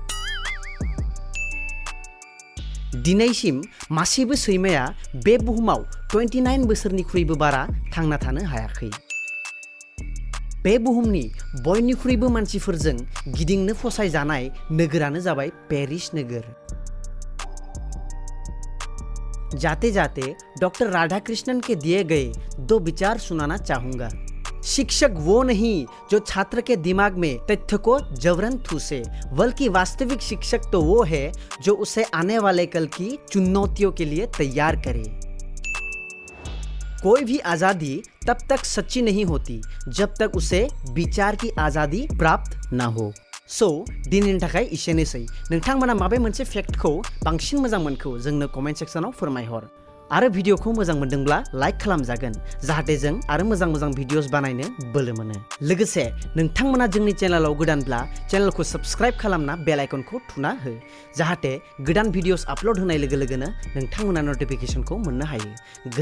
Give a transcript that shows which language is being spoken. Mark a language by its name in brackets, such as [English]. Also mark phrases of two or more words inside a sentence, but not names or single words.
[Bodo] दिनैसिम मासेबो सैमाया बे बुहुमाव 29 बोसोरनिख्रुइबो बारा थांना थानो हायाखै। बे बुहुमनि बयनिख्रुइबो मानसिफोरजों गिदिंनो फसायजानाय नोगोरानो जाबाय पेरिस नोगोर। [Hindi] जाते डॉक्टर राधाकृष्णन के दिए गए 2 विचार सुनाना चाहूंगा। शिक्षक वो नहीं जो छात्र के दिमाग में तथ्य को जबरन ठूसे, बल्कि वास्तविक शिक्षक तो वो है जो उसे आने वाले कल की चुनौतियों के लिए तैयार करे। कोई भी आज़ादी तब तक सच्ची नहीं होती जब तक उसे विचार की आज़ादी प्राप्त ना हो। [Bodo] सो दिनैनि थाखाय एसेनोसै। नोंथांमोना माबे मोनसे फेक्टखौ बांसिन मोजां मोनखो जोंनो कमेन्ट सेक्सनाव फोरमायहर आरो भिडिअखौ मोजां मोनदोंब्ला लाइक खालामजागोन, जाहाथे जों आरो मोजां भिडिअस बानायनो बोलो मोनो। लोगोसे नोंथांमोना जोंनि चेनेलाव गोदानब्ला चेनेलखौ सब्सक्राइब खालामना बेल आइकनखौ थुना हो, जाहाथे गोदान भिडिअस आपल'ड होनाय लोगो लोगोनो नोंथांमोना नटिफिकेशनखौ मोननो हायो।